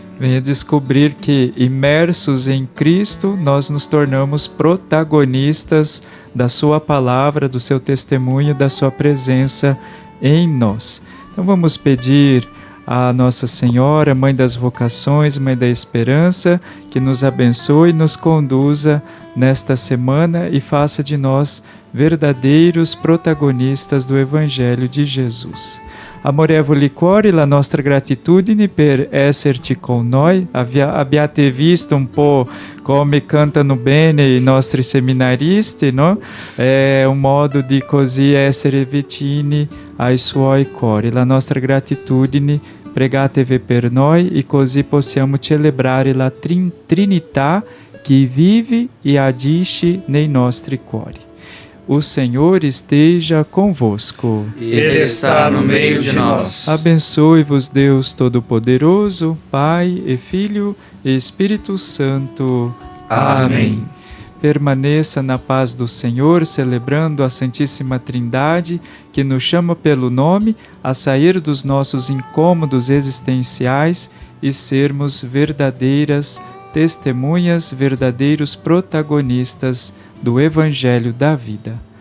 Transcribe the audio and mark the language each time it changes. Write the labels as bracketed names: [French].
[Portuguese] Venha descobrir que, imersos em Cristo, nós nos tornamos protagonistas da sua palavra, do seu testemunho, da sua presença em nós. Então vamos pedir a Nossa Senhora, Mãe das Vocações, Mãe da Esperança, que nos abençoe e nos conduza nesta semana e faça de nós verdadeiros protagonistas do Evangelho de Jesus. [Italian] Amorevoli cuori la nostra gratitudine per esserci con noi. Abbiate visto un po' come cantano bene i nostri seminaristi, no? È un modo di così essere vicini ai suoi cuori. La nostra gratitudine, pregatevi per noi e così possiamo celebrare la Trinità che vive e agisce nei nostri cuori. [Portuguese] O Senhor esteja convosco. Ele está no meio de nós. Abençoe-vos Deus Todo-Poderoso, Pai e Filho e Espírito Santo. Amém. Permaneça na paz do Senhor, celebrando a Santíssima Trindade, que nos chama pelo nome a sair dos nossos incômodos existenciais e sermos verdadeiras testemunhas, verdadeiros protagonistas do Evangelho da vida.